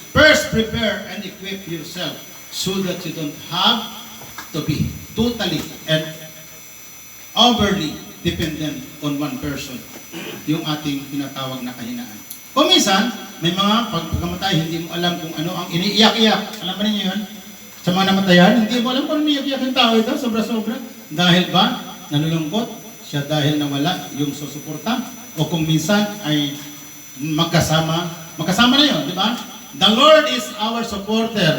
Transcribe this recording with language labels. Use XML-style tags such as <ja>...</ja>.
<en>First, prepare and equip yourself so that you don't have to be totally and overly dependent on one person.</en> <tl>Yung ating tinatawag na kahinaan. Kung minsan, may mga pagkamatay, hindi mo alam kung ano ang iniiyak-iyak. Alam ba ninyo yun? Sa mga namatayan, hindi mo alam kung ano iniiyak-iyak yung tao ito, sobra-sobra. Dahil ba, nalulungkot siya dahil nawala yung susuporta? O kung minsan ay magkasama na yun, di ba?</tl> <en>The Lord is our supporter.</en>